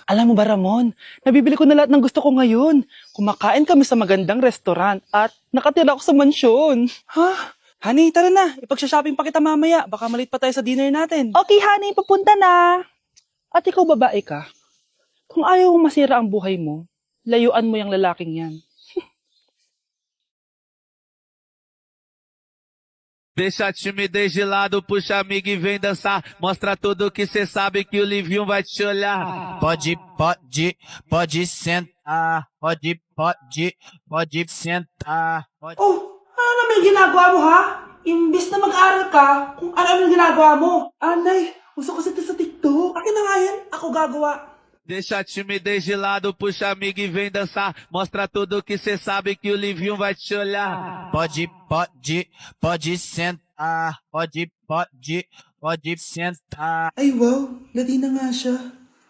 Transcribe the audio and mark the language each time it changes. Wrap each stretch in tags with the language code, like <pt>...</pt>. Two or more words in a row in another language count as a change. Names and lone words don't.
<tl>Alam mo ba, Ramon, nabibili ko na lahat ng gusto ko ngayon. Kumakain kami sa magandang restaurant at nakatira ako sa mansyon. Ha? Honey, tara na. Ipag-shopping pa kita mamaya. Baka malit pa tayo sa dinner natin. Okay, honey, papunta na. At ikaw babae ka. Kung ayaw mong masira ang buhay mo, layuan mo yung lalaking yan.</tl> <pt>Deixa a timidez de lado, puxa amigo e vem dançar. Mostra tudo que cê sabe que o Livinho vai te olhar. Pode sentar. Pode sentar.</pt> <tl>Oh, ano naman yung ginagawa mo, ha? Imbis na mag-aral ka, kung ano yung ginagawa mo. Anay, gusto ko sa TikTok. Akin na nga yan, ako gagawa.</tl> <pt>Deixa a timidez de lado, puxa amigo e vem dançar. Mostra tudo que cê sabe que o Livinho vai te olhar. Pode sentar. Pode sentar.</pt> <tl>Ay wow, Latina nga siya.</tl>